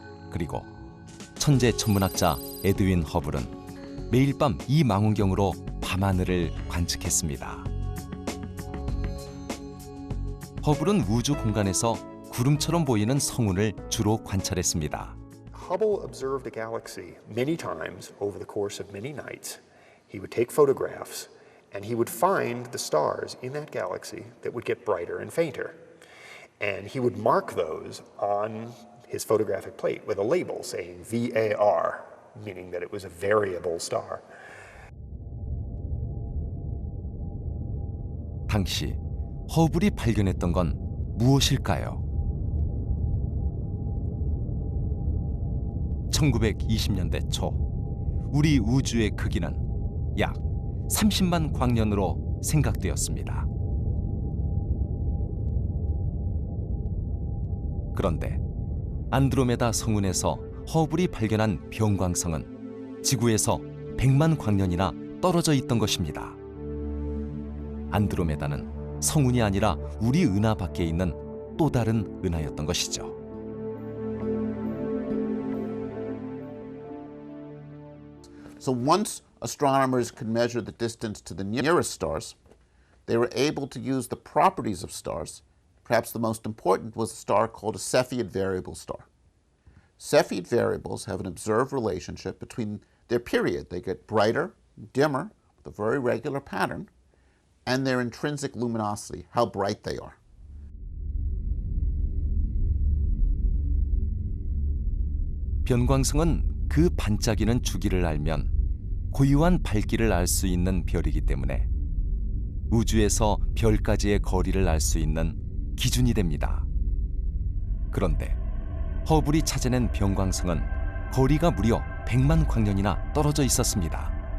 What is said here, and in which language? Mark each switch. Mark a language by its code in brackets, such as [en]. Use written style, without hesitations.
[ko] 그리고 천재 천문학자 에드윈 허블은 매일 밤 이 망원경으로 밤하늘을 관측했습니다. 허블은 우주 공간에서 구름처럼 보이는 성운을 주로 관찰했습니다. [en] Hubble observed a galaxy many times over the course of many nights. He would take photographs and he would find the stars in that galaxy that would get brighter and fainter. And he would mark those on his photographic plate with a label saying VAR, meaning that it was a variable star. [ko] 당시 허블이 발견했던 건 무엇일까요? 1920년대 초 우리 우주의 크기는 약 30만 광년으로 생각되었습니다. 그런데 안드로메다 성운에서 허블이 발견한 병광성은 지구에서 100만 광년이나 떨어져 있던 것입니다. 안드로메다는 성운이 아니라 우리 은하 밖에 있는 또 다른 은하였던 것이죠. [en] So once astronomers could measure the distance to the nearest stars, they were able to use the properties of stars. Perhaps the most important was a star called a Cepheid variable star. Cepheid variables have an observed relationship between their period. They get brighter, dimmer, with a very regular pattern, and their intrinsic luminosity, how bright they are. [ko] 변광성은 그 반짝이는 주기를 알면 고유한 밝기를 알 수 있는 별이기 때문에 우주에서 별까지의 거리를 알 수 있는 기준이 됩니다. 그런데 허블이 찾아낸 변광성은 거리가 무려 100만 광년이나 떨어져 있었습니다.